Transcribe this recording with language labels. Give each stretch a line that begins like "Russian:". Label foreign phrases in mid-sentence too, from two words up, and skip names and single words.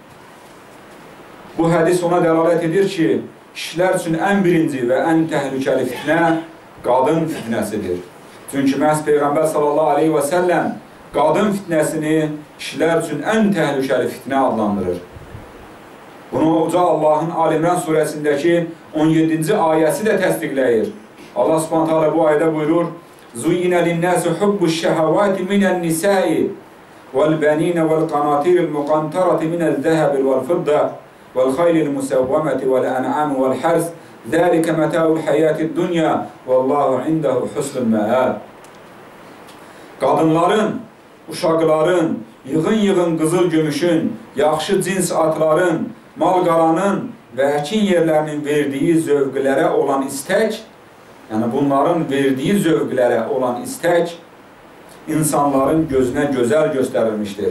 Azerbaijani: Bu hədis ona dəlalət edir ki, kişilər üçün ən birinci və ən təhlükəli fitnə qadın fitnəsidir. Çünki məhz Peyğəmbər
Arabic: صلى الله عليه وسلم
Azerbaijani: qadın fitnəsini kişilər üçün ən təhlükəli fitnə adlandırır. Bunu Uca Allah'ın Ali-İmran surəsindəki 17-ci ayəsi də təsdiqləyir. Allah
Arabic: سبحانه وتعالى
Azerbaijani: bu ayədə buyurur:
Arabic: "زُيِّنَ لِلنَّاسِ حُبُّ الشَّهَوَاتِ مِنَ النِّسَاءِ وَالْبَنِينَ وَالْقَنَاطِيرِ الْمُقَنطَرَةِ مِنَ الذَّهَبِ وَالْفِضَّةِ وَالْخَيْلِ الْمُسَوَّمَةِ وَالْأَنْعَامِ وَالْحَرْثِ ذَٰلِكَ مَتَاعُ الْحَيَاةِ الدُّنْيَا وَاللَّهُ عِندَهُ حُسْنُ الْمَآبِ."
Azerbaijani: Qadınların, uşaqların, yığın-yığın qızıl gümüşün, yaxşı cins atların, mal-qaranın və əkin yerlərinin verdiyi zövqlərə olan istək, yəni bunların verdiyi zövqlərə olan istək insanların gözünə gözəl göstərilmişdir.